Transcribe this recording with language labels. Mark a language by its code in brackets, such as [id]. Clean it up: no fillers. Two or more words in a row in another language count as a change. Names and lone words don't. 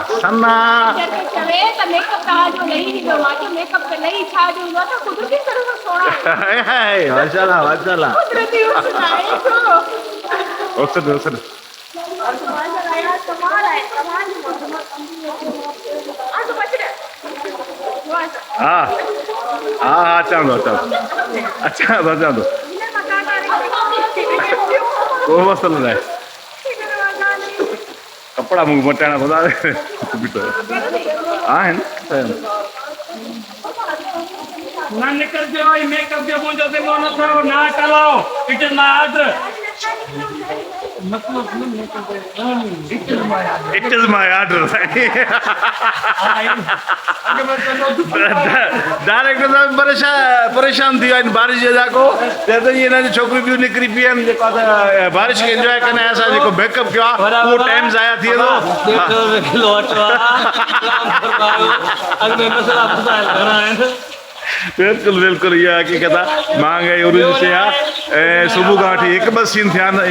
[sd] माशाल्लाह माशाल्लाह हाँ हाँ अचां थो को मसलो न आहे। कपिड़ा मूंखे मटाइणा पवंदा आहिनि। ना निकरजो, मेकअप जो मुंहिंजो दिमाग़ न थियो, ना चलाओ। [en] It is my order. It is my order. [sd] डायरेक्टर साहब परेशान थी विया आहिनि बारिश जे वजह खां। चए थो हिन जी छोकिरियूं ॿियूं निकिरी पियूं आहिनि जेको आहे बारिश खे इंजॉय कंदा आहिनि। असां जेको बैकअप कयो आहे उहो टाइम ज़ाया थी वेंदो। बिल्कुलु इहा हक़ीक़त आहे। महांगाई उर्ज शइ आहे ऐं सुबुह खां वठी हिकु ॿ सीन थिया आहिनि।